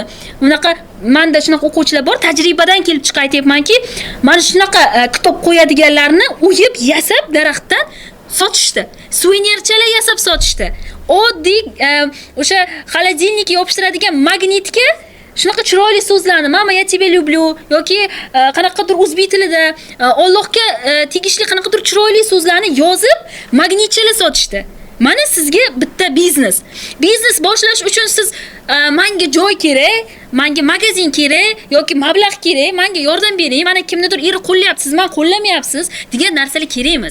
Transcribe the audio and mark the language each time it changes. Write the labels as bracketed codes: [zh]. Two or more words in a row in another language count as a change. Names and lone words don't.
[uz] Unaqa menda shunaqa o'quvchilar bor, tajribadan kelib chiqib aytayapmanki, mana shunaqa kitob qo'yadiganlarni o'yib, yasab daraxtdan sotishdi. Suvenirchalar yasab sotishdi. Oddiy o'sha холодильникka yopishtiradigan magnitga shunaqa chiroyli so'zlarni "Mama, [ru] я тебя люблю" [uz] yoki qanaqadir o'zbek tilida Allohga tegishli qanaqadir chiroyli so'zlarni yozib magnitchalar sotishdi. Mana sizga bitta biznes. Biznes boshlash uchun siz menga joy kerak, menga magazin kerak yoki mablag' kerak, menga yordam bering, mana kimnidir eri qo'llayapti, siz meni qo'llamayapsiz degan narsalar kerak emas.